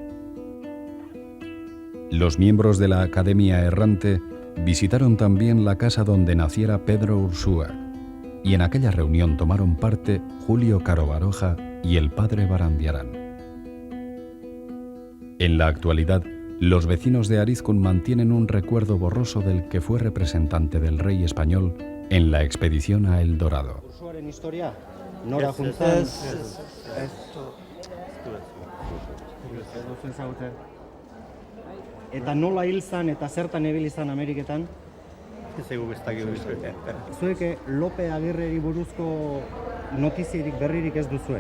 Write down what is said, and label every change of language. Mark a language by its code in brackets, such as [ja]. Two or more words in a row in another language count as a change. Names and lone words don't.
[es] Los miembros de la Academia Errante visitaron también la casa donde naciera Pedro Ursúa, y en aquella reunión tomaron parte Julio Caro Baroja y el padre Barandiarán. En la actualidad, los vecinos de Arizkun mantienen un recuerdo borroso del que fue representante del rey español en la expedición a El Dorado. [eu] Ursuaren historia, nora juntan... Eta nola hil zan eta zertan ebil izan Ameriketan? Zuek Lope Aguirreri buruzko notizierik berririk ez duzue?